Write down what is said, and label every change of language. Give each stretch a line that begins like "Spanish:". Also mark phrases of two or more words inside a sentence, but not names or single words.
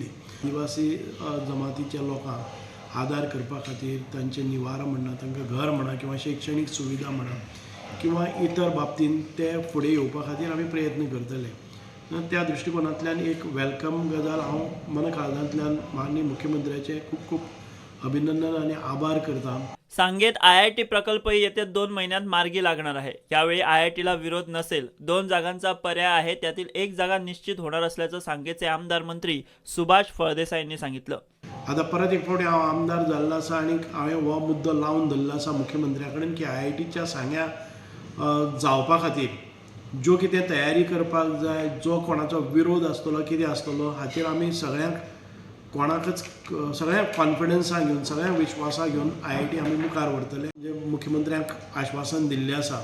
Konkani: आदिवासी जमातीच्या लोकांक आदार करपा खातीर तांचे निवारो म्हणा, तांकां घर म्हणा किंवा शैक्षणीक सुविधा म्हणा किंवा इतर बाबतींत ते फुडें येवपा खातीर आमी प्रयत्न करतले. त्या दृश्टिकोनांतल्यान एक वेलकम गजाल हांव मन काळजांतल्यान माननीय मुख्यमंत्र्याचे खूब खूब अभिनंदन आणि आभार करता.
Marathi: सांगेत IIT प्रकल्पही येत्या 2 महिन्यात मार्गी लागणार आहे. यावेळी IITला विरोध नसेल. 2 जागांचा पर्याय आहे, त्यातील 1 जागा निश्चित होणार असल्याचं सांगेचे आमदार मंत्री सुभाष फळदेसाईंनी सांगितलं.
Konkani: आता परत एक फावटी हांव आमदार जाल्लो आसा आनी हांवें हो मुद्दो लावन धरलो आसा मुख्यमंत्र्या कडेन की IITच्या सांग्या जावपा खातीर ज्यो कितें तयारी करपाक जाय, जो कोणाचो विरोध आसतलो कितें आसतलो हाचेर आमी सगळ्यांक कोणाकच सगळ्यांक कॉन्फिडन्सा घेवन सगळ्यांक विश्वासा घेवन IIT आमी मुखार व्हरतले जे मुख्यमंत्र्यांक आश्वासन दिल्लें आसा.